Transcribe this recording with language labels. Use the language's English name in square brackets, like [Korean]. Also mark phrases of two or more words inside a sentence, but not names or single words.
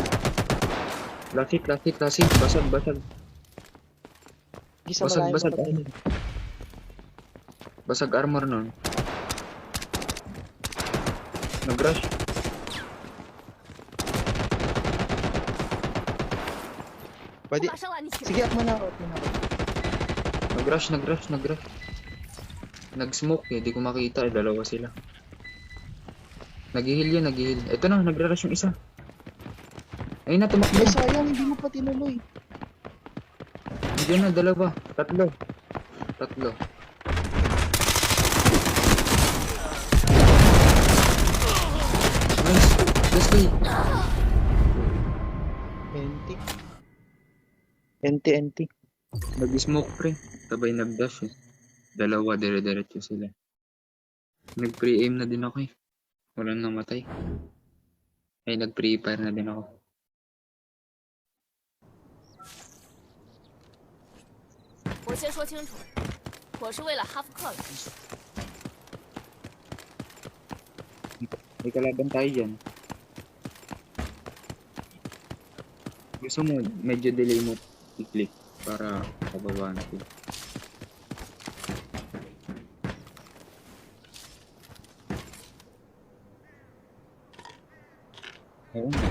[Filipino] Lasik. Basag. Sige sa Basag, malayo basag. mo patayin. Basag armor nun. Nag-rush. Pwede. [Chinese] 马上拉你起来。 [Filipino] Sige, up mo na ako, up mo na ako. Nag-rush. Nag-smoke eh. Di ko makita eh. Dalawa sila. Nag-heal yun. Ito na, nag-rush yung isa. Ayun na, tumakbo. Ay, sayang, hindi mo pa tinuloy. Diyan na, dalawa. Tatlo. [English] Nice. Let's go. NT. [Filipino] Nag-smoke pre. Sabay nag-dash eh. Dalawa, dire-diretso sila. Nag-pre-aim na din ako eh. Walang namatay. Ay, nag-pre-fire na din ako. [Chinese] " 我先说清楚，我是为了哈夫克来。 [Filipino] May kalaban tayo dyan. Gusto mo, medyo delay mo i-click para pababa natin. Oo nga.